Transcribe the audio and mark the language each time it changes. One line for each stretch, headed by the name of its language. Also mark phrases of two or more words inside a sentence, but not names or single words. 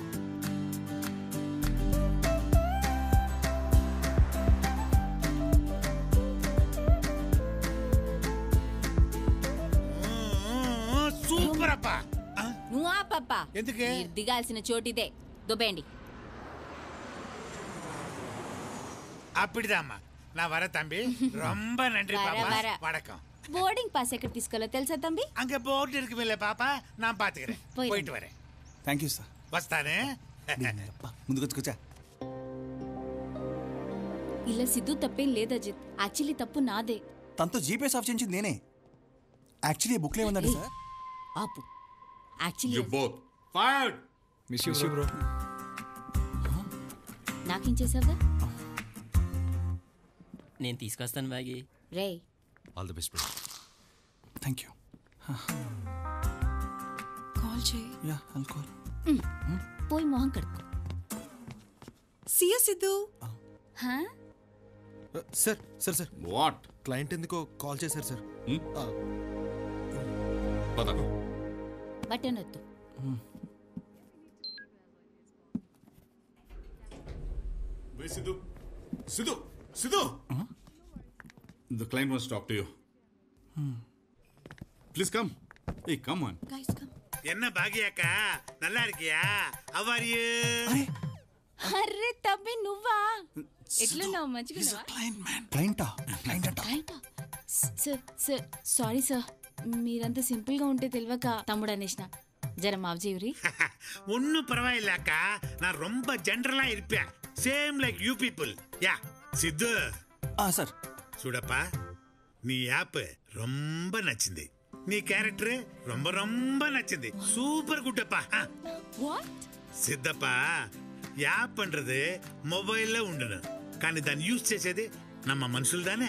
Telugu: సూపర్ అప్పా. నువ్వు ఆ పప్ప ఎందుకే? దిగాల్సిన చోటిదే, దుబ్బేండి.
Tamil: அப்படிதாம்மா, நான் வர தம்பி. ரொம்ப நன்றி பாப்பா. வணக்கம்.
English: boarding pass
Telugu: ఎక్కడ తీసుకోవాలో తెలుసా తంబి?
Tamil: அங்க போர்டு இருக்குமில்ல பாப்பா, நான் பாத்துக்கிறேன். போயிட்டு வரேன்.
English: thank you sir.
Telugu: వస్తానే. ముందుకు వచ్చా. ఇలా సిద్ధు తప్పేం లేదు అజిత్, యాక్చువల్లీ తప్పు నాదే. తనతో
English: GPS off
Telugu: చేయించింది నేనే. యాక్చువల్లీ బుక్లో ఏముందండి సార్? ఆపు. యాక్చువల్లీ
English: You both fired. miss you bro.
Telugu: నాకేం చేసావా? నేను తీసుకొస్తాను బాగి. రే
English: all the best bro. thank you.
Telugu: కాల్ చేయి.
English: ya I'll call.
Telugu: పోయి మొహం కడుక్కో. సియ సిద్ధు. సార్ సార్ సార్ వాట్? క్లయింట్ ఎందుకో కాల్ చేశారు సార్. బటన్ వద్దు.
English: Sidhu. Sidhu. Sidhu. The client wants to talk to you. Please come. Hey, come on. Guys, come.
Tamil: என்ன பாகியாக்கா நல்லா இருக்கியா?
English: How are you?
Telugu: అర్రే తమ్మి నువ్వా? ఎట్లున్నావు? మంచిగున్నావా? క్లయింటా? క్లయింట్ అంట. సార్ సారీ సార్, మీరంతా సింపుల్ గా ఉంటే తెలియక తమ్ముడు అనేసిన. జర మాఫ్ చేయురి.
Tamil: ஒன்னும் பரவாயில்ல அக்கா, நான் ரொம்ப ஜென்ரலா இருப்பேன்.
English: same like you people. யா సిద్ధు.
Telugu: సార్ చూడప్పా, నీ యాప్ ரொம்ப నచ్చింది. నీ క్యారెక్టర్
Tamil: ரொம்ப ரொம்ப
Telugu: నచ్చింది.
English: super good
Telugu: அப்பா. సిద్ధప్పా, యాప్ పண்றது మొబైల్లో ఉండను, కానీ దాన్ని యూజ్ చేసేది నమ్మ మనుషులు దానే.